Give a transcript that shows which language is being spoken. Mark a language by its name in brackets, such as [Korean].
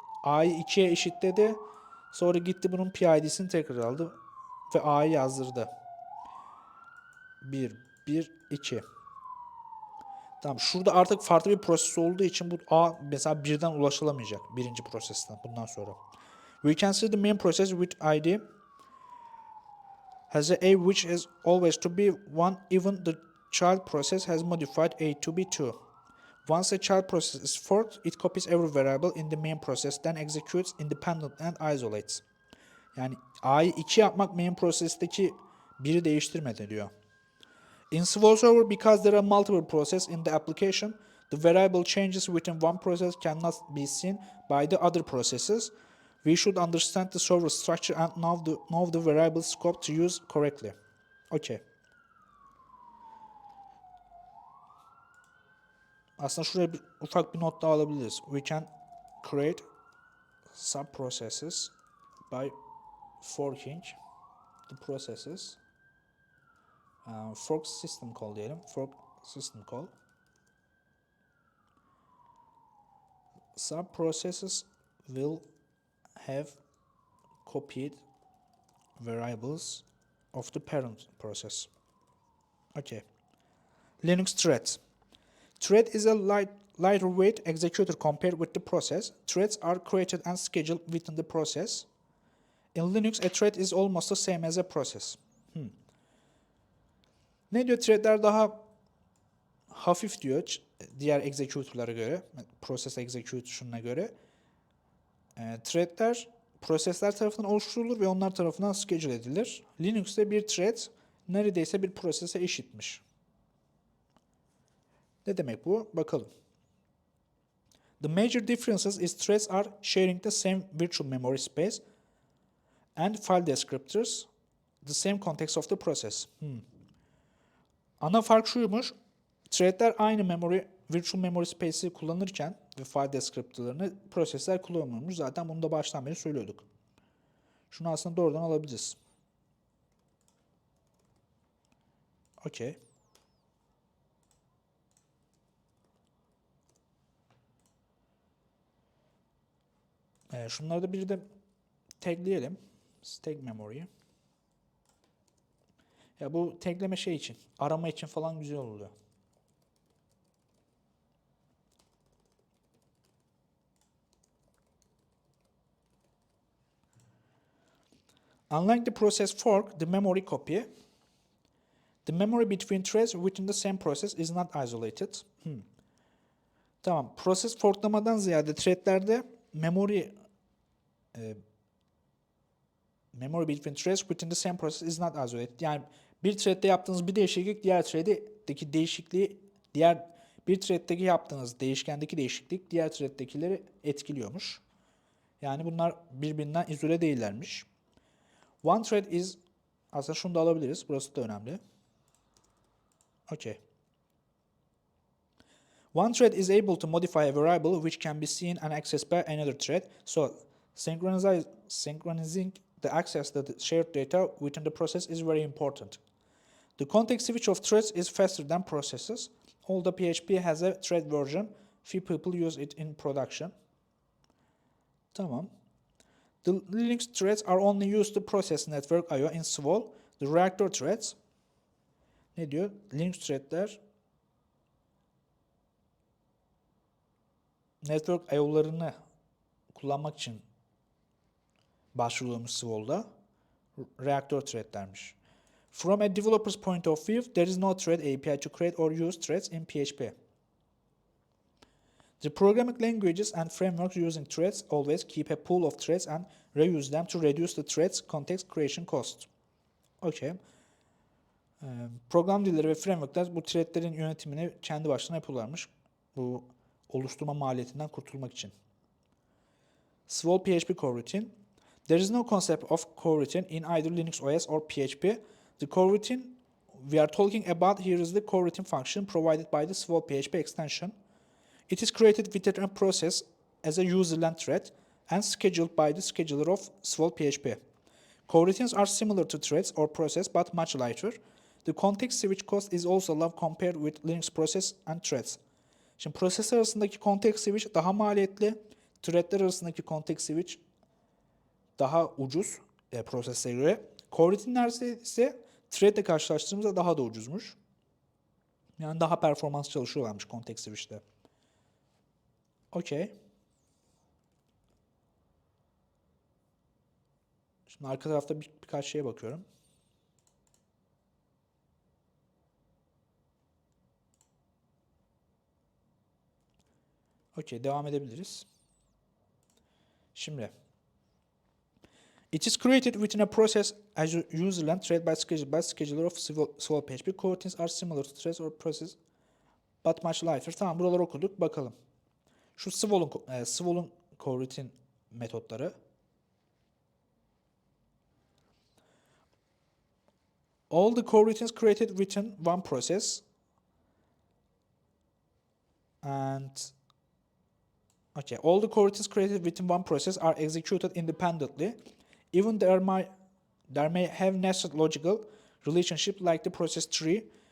[Turkish] A'yı 2'ye eşitledi. Sonra gitti bunun PID'sini tekrar aldı ve A'yı yazdırdı. 1, 1, 2. Tamam, şurada artık farklı bir proses olduğu için bu A mesela birden ulaşılamayacak birinci prosesten bundan sonra. [English] We can see the main process with ID has a which is always to be 1 even the child process has modified A to be 2. Once a child process is forked, it copies every variable in the main process, then executes independent and isolates. [Turkish] Yani A'yı 2 yapmak main process'teki 1'i değiştirmedi diyor. [English] In Swoole server, because there are multiple processes in the application, the variable changes within one process cannot be seen by the other processes. We should understand the server structure and know the variable scope to use correctly. Okay. [Turkish] Aslında şuraya ufak bir not daha alabiliriz. [English] We can create sub-processes by forking the processes. [Turkish] Fork system call diyelim. Fork system call. [English] Sub-processes will have copied variables of the parent process. Okay. Linux threads. Thread is a lighter weight executor compared with the process. Threads are created and scheduled within the process. In Linux, a thread is almost the same as a process. [Turkish] Ne diyor? Threadler daha hafif diyor diğer executor'lara göre, process execution'a göre. Threadler prosesler tarafından oluşturulur ve onlar tarafından schedule edilir. Linux'te bir thread neredeyse bir prosese eşitmiş. Ne demek bu? Bakalım. [English] The major differences is threads are sharing the same virtual memory space and file descriptors, the same context of the process. [Turkish] Ana fark şuymuş. Threadler aynı virtual memory space'i kullanırken ve file descriptor'larını prosesler kullanılmış. Zaten bunu da baştan beri söylüyorduk. Şunu aslında doğrudan alabiliriz. [English] Okay. [Turkish] Şunları da bir de tagleyelim. Tag memory'yi. Ya bu tagleme şey için, arama için falan güzel oluyor. [English] Unlike the process fork, the memory copy, the memory between threads within the same process is not isolated. [Turkish] Tamam, process forklamadan ziyade threadlerde [English] memory between threads within the same process is not isolated. [Turkish] Yani bir thread'de yaptığınız bir değişiklik diğer thread'deki değişikliği bir thread'deki yaptığınız değişkendeki değişiklik diğer thread'dekileri etkiliyormuş. Yani bunlar birbirinden izole değillermiş. [English] One thread is [Turkish] aslında şunu da alabiliriz. Burası da önemli. Okay. [English] One thread is able to modify a variable which can be seen and accessed by another thread. So synchronizing the access to the shared data within the process is very important. The context switch of threads is faster than processes. Although PHP has a thread version, few people use it in production. Tamam. The Linux threads are only used to process network I/O in Swoole. The reactor threads, [Turkish] ne diyor? Linux threadler network I/O'larını kullanmak için başvurulmuş Swoole'da. Reactor threadlermiş. [English] From a developer's point of view, there is no thread API to create or use threads in PHP. The programming languages and frameworks using threads always keep a pool of threads and reuse them to reduce the threads context creation cost. Okay. [Turkish] Program dilleri ve frameworkler bu threadlerin yönetimini kendi başına yapıyorlarmış. Bu oluşturma maliyetinden kurtulmak için. [English] Swoole PHP Coroutine. There is no concept of coroutine in either Linux OS or PHP. The coroutine we are talking about here is the coroutine function provided by the Swoole PHP extension. It is created within a process as a userland thread and scheduled by the scheduler of Swoole PHP. Coroutines are similar to threads or process but much lighter. The context switch cost is also low compared with Linux process and threads. [Turkish] Şimdi prosesler arasındaki context switch daha maliyetli, threadler arasındaki context switch daha ucuz proseslere göre. Coroutine ise Thread ile karşılaştırdığımızda daha da ucuzmuş. Yani daha performans çalışıyorlarmış context switch'te. Okey. Şimdi arka tarafta birkaç şeye bakıyorum. Okey, devam edebiliriz. [English] Şimdi it is created within a process as userland thread by scheduler of Swoole PHP. Coroutines are similar to threads or process but much lighter. [Turkish] Tamam, buraları okuduk. Bakalım. Şu Swoole'un coroutine metotları. [English] All the coroutines created within one process and okay, all the coroutines created within one process are executed independently. Even there may have nested logical relationship like the process tree.